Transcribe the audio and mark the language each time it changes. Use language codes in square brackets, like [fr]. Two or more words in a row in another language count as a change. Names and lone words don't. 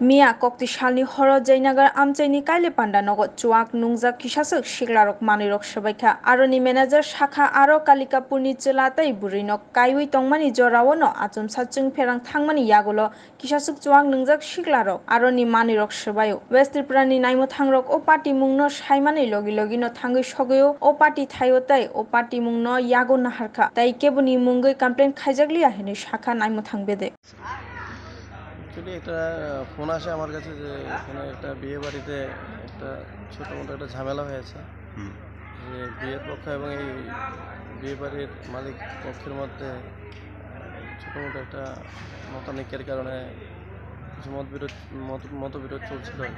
[trp] Mia kokti shalni horo jainagar amchaini kaile panda nogot chuak nungjak kisasuk shiklarok manirok sabaikha aroni manager shakha aro kalikapurni chelatai burinok kaiwi tongmani jorawono achum sachung pherang thangmani yagulo kisasuk chuak nungjak shiklarok aroni manirok sabayo West Triprani naimo thangrok o party mungno saimani logi logi no thangui sogoyo o party thayo tai o party mungno yago naharkha tai kebuni mungoi complaint khaijakliya hene shakha naimo thangbede [bn] অ্যাকচুয়ালি একটা ফোন আসে আমার কাছে যে এখানে একটা বিয়ে বাড়িতে একটা ছোটো মোটো একটা ঝামেলা হয়েছে, যে বিয়ের পক্ষ এবং এই বিয়ে বাড়ির মালিক পক্ষের মধ্যে ছোটো মোটো একটা মতানৈক্যের কারণে কিছু মতবিরোধ চলছিল আর কি।